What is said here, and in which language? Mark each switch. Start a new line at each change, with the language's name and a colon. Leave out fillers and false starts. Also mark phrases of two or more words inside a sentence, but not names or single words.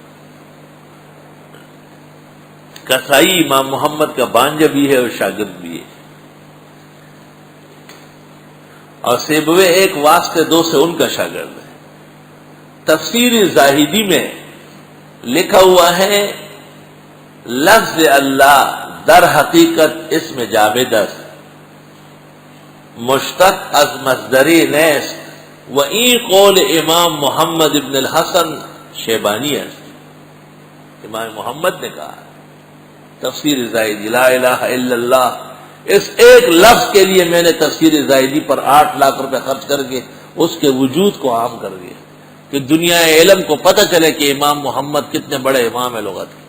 Urdu: کسائی امام محمد کا بانجا بھی ہے اور شاگرد بھی ہے، اور سیبوی ایک واسطے دو سے ان کا شاگرد ہے۔ تفسیر زاہدی میں لکھا ہوا ہے
Persian: لفظ اللہ در حقیقت اسم جامد است، مشتق از مصدری نیست و این قول امام محمد ابن الحسن شیبانی است۔
Urdu: امام محمد نے کہا تفسیر زاہدی،
Arabic: لا الہ الا اللہ،
Urdu: اس ایک لفظ کے لیے میں نے تفسیر زاہدی پر 8 لاکھ روپے خرچ کر کے اس کے وجود کو عام کر دیا کہ دنیا علم کو پتہ چلے کہ امام محمد کتنے بڑے امام لغت ہیں۔